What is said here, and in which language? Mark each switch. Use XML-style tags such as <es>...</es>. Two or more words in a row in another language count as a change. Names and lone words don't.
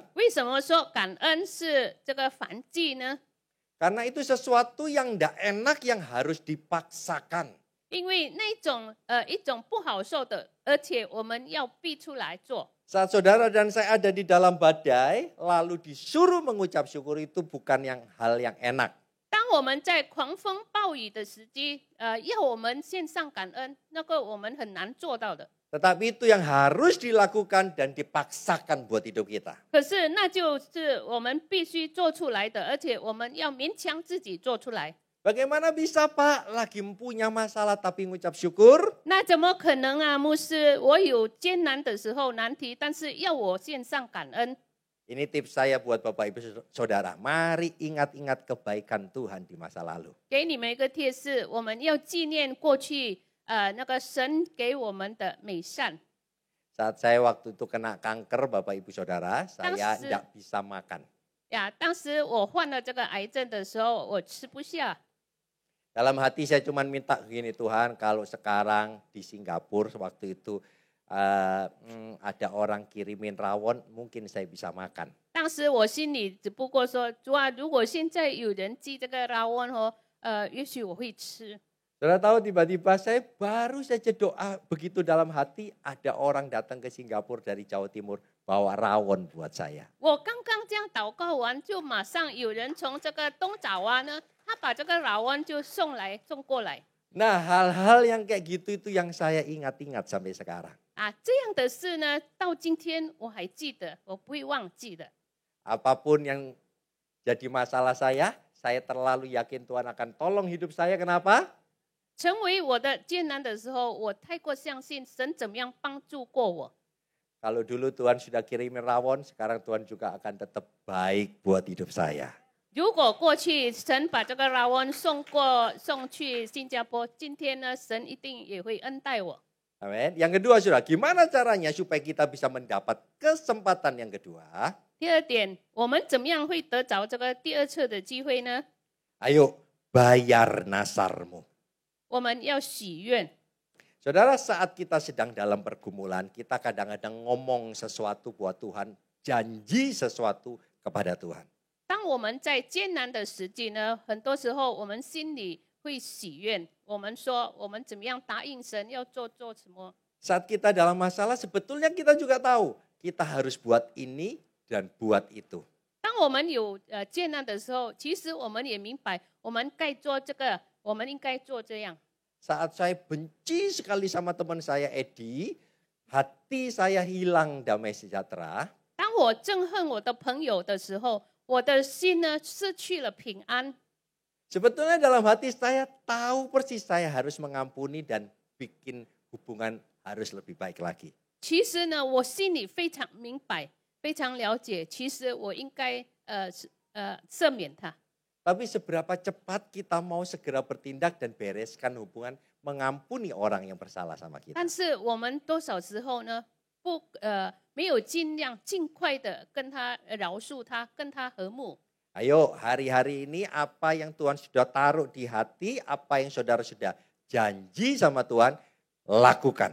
<zh>为什么说感恩是这个燔祭呢？</zh> <id>Karena itu sesuatu yang tidak enak yang harus dipaksakan.</id> <zh>因为那一种不好受的，而且我们要逼出来做。</zh> <id>Saat saudara dan saya ada di dalam badai, lalu disuruh mengucap syukur itu bukan hal yang enak.</id> <zh>当我们在狂风暴雨的时机，要我们献上感恩，那个我们很难做到的。</zh> <id>Tetapi itu yang harus dilakukan dan dipaksakan buat hidup kita.</id> <zh>可是那就是我们必须做出来的，而且我们要勉强自己做出来。</zh> <id>Bagaimana bisa Pak lagi punya masalah tapi ngucap syukur?</id> <zh>那怎么可能啊，牧师？我有艰难的时候难题，但是要我献上感恩。</zh> <id>Ini tips saya buat Bapak Ibu Saudara. Mari ingat-ingat kebaikan Tuhan di masa lalu.</id> <zh>给你们一个贴士，我们要纪念过去那个神给我们的美善。</zh> <id>Saat saya waktu itu kena kanker Bapak Ibu Saudara, saya Tangsi. tidak bisa makan.</id> <zh>呀，当时我患了这个癌症的时候，我吃不下。</zh> <id>Dalam hati saya cuma minta gini, Tuhan, kalau sekarang di Singapura waktu itu ada orang kirimin rawon, mungkin saya bisa makan.</id> <zh>当时我心里只不过说，主啊，如果现在有人寄这个拉温哦，也许我会吃。</zh> <id>Saudara tahu tiba-tiba saya baru saja doa begitu dalam hati ada orang datang ke Singapura dari Jawa Timur bawa rawon buat saya.</id> <zh>我刚刚这样祷告完，就马上有人从这个东爪哇呢，他把这个拉温就送过来。</zh> <id>Nah hal-hal yang kayak gitu itu yang saya ingat-ingat sampai sekarang.</id> <zh>啊，这样的事呢，到今天我还记得，我不会忘记的。</zh> <id>Apapun yang jadi masalah saya terlalu yakin Tuhan akan tolong hidup saya. Kenapa?</id> <zh>成为我的艰难的时候，我太过相信神怎么样帮助过我。</zh> <id>Kalau dulu Tuhan sudah kirimin rawon, sekarang Tuhan juga akan tetap baik buat hidup saya.</id> <zh>如果过去神把这个拉温送去新加坡，今天呢，神一定也会恩待我。</zh> <id>Amin. Yang kedua sudah, gimana caranya supaya kita bisa mendapat kesempatan yang kedua?</id> <zh>第二点，我们怎么样会得着这个第二次的机会呢？</zh> <id>Ayo bayar nasarmu.</id> <zh>我们要许愿。</zh> <id>Saudara, saat kita sedang dalam pergumulan, kita kadang-kadang ngomong sesuatu buat Tuhan, janji sesuatu kepada Tuhan.</id> <zh>当我们在艰难的时期呢，很多时候我们心里会许愿，我们说我们怎么样答应神要做什么。</zh> <id>Saat kita dalam masalah, sebetulnya kita juga tahu kita harus buat ini dan buat itu.</id> <zh>当我们有艰难的时候，其实我们也明白，我们该做这个，我们应该做这样。</zh> <id>Saat saya benci sekali sama teman saya Edi, hati saya hilang damai sejahtera.</id> <zh>当我憎恨我的朋友的时候，我的心呢失去了平安。</zh> <id>Sebetulnya dalam hati saya tahu persis saya harus mengampuni dan bikin hubungan harus lebih baik lagi.</id> <zh>其实呢，我心里非常明白，非常了解，其实我应该赦免他。</zh> <id>Tapi seberapa cepat kita mau segera bertindak dan bereskan hubungan mengampuni orang yang bersalah sama kita.</id> <zh>但是我们多少时候呢，没有尽快的跟他饶恕他，跟他和睦。</zh> <id>Ayo hari-hari ini apa yang Tuhan sudah taruh di hati, apa yang saudara sudah janji sama Tuhan, lakukan.</id>